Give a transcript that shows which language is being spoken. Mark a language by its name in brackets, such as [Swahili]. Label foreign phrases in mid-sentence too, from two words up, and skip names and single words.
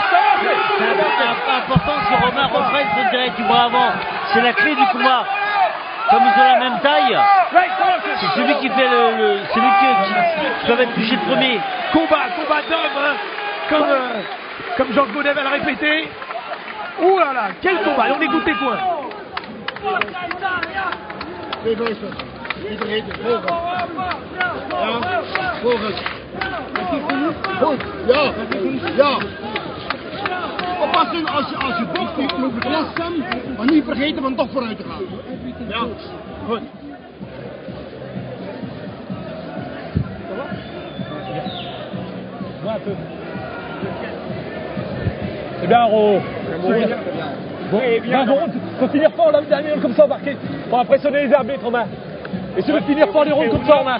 [French] C'est important que Romain reprenne son direct du bras avant. C'est la clé du combat. comme ils ont la même taille, c'est celui qui fait celui qui va être touché le premier. Combat d'homme, hein, comme Jean Godet va le répéter. Ouh là là, quel combat! Et on écoute les points. [Dutch] Twee vuisten. Niet vergeten. Voorgas. Ja, voorgas. Goed. Ja. Ja. Oppassen als je bokst, je moet langzaam, maar niet vergeten van toch vooruit te gaan. Ja. Goed. [French] C'est bien, Ro. Bon, faut finir fort là, dernier comme ça, marqué. Pour impressionner les arbitres, Romain. Et tu veux finir fort les rondes comme ça, Romain.